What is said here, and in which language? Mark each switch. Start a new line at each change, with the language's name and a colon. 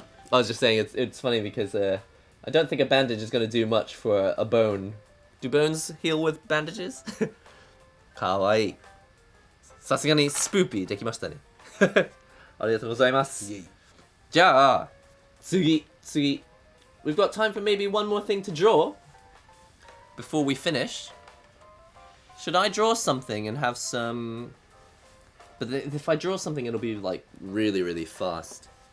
English: I was just saying it's funny because I don't think a bandage is going to do much for a bone. Do bones heal with bandages?
Japanese: かわいい。さすがにスプーピーできましたね。ありがとうございます。じゃあ次。
English: We've got time for maybe one more thing to draw before we finish. Should I draw something and have some... But if I draw something, it'll be like really, really fast.